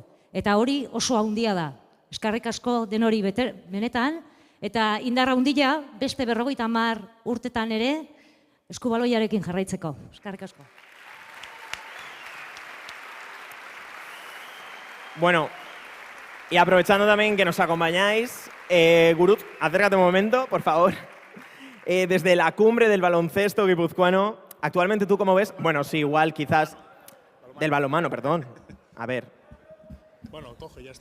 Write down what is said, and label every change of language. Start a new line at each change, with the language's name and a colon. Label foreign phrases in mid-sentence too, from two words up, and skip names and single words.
Basque: Eta hori oso handia da. Eskerrik asko denori benetan, eta indarra handia beste 50 urtetan ere Eskubaloiarekin jarraitzeko. Eskerrik asko.
Spanish: Bueno, y aprovechando también que nos acompañáis, Gurutz, acércate un momento, por favor. Desde la cumbre del baloncesto guipuzcoano, actualmente, ¿tú cómo ves? Bueno, sí, igual, quizás... Del balonmano, perdón. A ver. Bueno, coge, ya está.